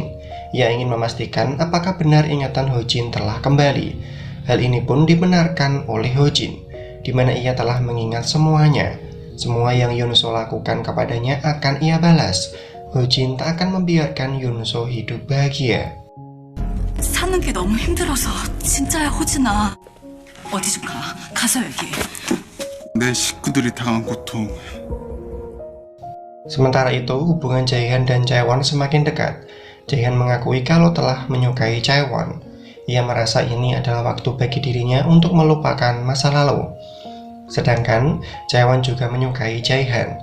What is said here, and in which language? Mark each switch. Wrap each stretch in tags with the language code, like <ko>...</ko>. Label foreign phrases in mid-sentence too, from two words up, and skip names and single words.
<id>Ia ingin memastikan apakah benar ingatan Ho Jin telah kembali. Hal ini pun dibenarkan oleh Ho Jin, di mana ia telah mengingat semuanya. Semua yang Yunso lakukan kepadanya akan ia balas. Ho Jin tak akan membiarkan Yunso hidup bahagia.</id> <ko>사는 게 너무 힘들어서 진짜야 호진아. 어디 좀 가서 얘기해. 내 식구들이 당한 고통.</ko> <id>Sementara itu, hubungan Jaehan dan Chaewon semakin dekat. Jaehan mengakui kalau telah menyukai Chaewon. Ia merasa ini adalah waktu bagi dirinya untuk melupakan masa lalu. Sedangkan Chaewon juga menyukai Jaehan.</id>